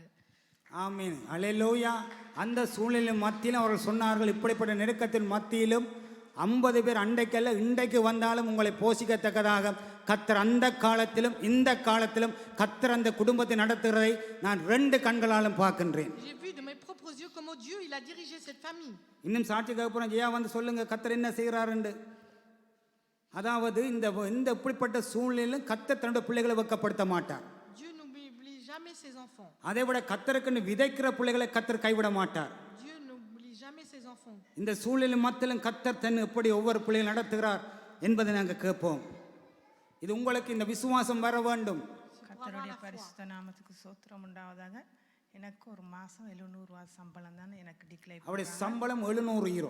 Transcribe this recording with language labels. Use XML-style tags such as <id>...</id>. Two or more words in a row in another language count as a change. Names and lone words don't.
<ta>ஆமீன், அல்லேலூயா. அந்த சூழ்நிலை மத்தியிலும் அவர்கள் சொன்னார்கள், இப்படிப்பட்ட நெருக்கத்தின் மத்தியிலும் 50 பேர் அண்டைக்கல்ல இன்றைக்கு வந்தாலும் உங்களை போஷிக்கத்தக்கதாக கர்த்தர் அந்த காலத்திலும் இந்த காலத்திலும் கர்த்தர் அந்த குடும்பத்தை நடத்துகிறதை நான் 2 கண்களாலும் பார்க்கின்றேன்.</ta> <fr>J'ai vu de mes propres yeux comment Dieu il a dirigé cette famille.</fr> <ta>இன்னும் சாட்சிக்கு அப்புறம் ஜெயா வந்து சொல்லுங்க கர்த்தர் என்ன செய்கிறாருன்னு. அதாவது இந்த இப்படிப்பட்ட சூழ்நிலையிலும் கர்த்தர் தன்னுடைய பிள்ளைகளை வெட்கப்படுத்த மாட்டார்.</ta> <fr>Dieu n'oublie jamais ses enfants.</fr> <ta>அதை விட கர்த்தருக்குன்னு விதைக்கிற பிள்ளைகளை கர்த்தர் கைவிட மாட்டார்.</ta> <fr>Dieu n'oublie jamais ses enfants.</fr> <ta>இந்த சூழ்நிலை மத்தியிலும் கர்த்தர் தன் எப்படி ஒவ்வொரு பிள்ளைகளை நடத்துகிறார் என்பதை நாங்கள் கேட்போம். இது உங்களுக்கு இந்த விசுவாசம் வர வேண்டும். கர்த்தருடைய பரிசுத்த நாமத்துக்கு ஸ்தோத்திரம் உண்டாவதாக. எனக்கு ஒரு மாதம் 700 ரூபா சம்பளம் தான் எனக்கு டிக்ளேர். அவருடைய சம்பளம் 700 யூரோ.</ta>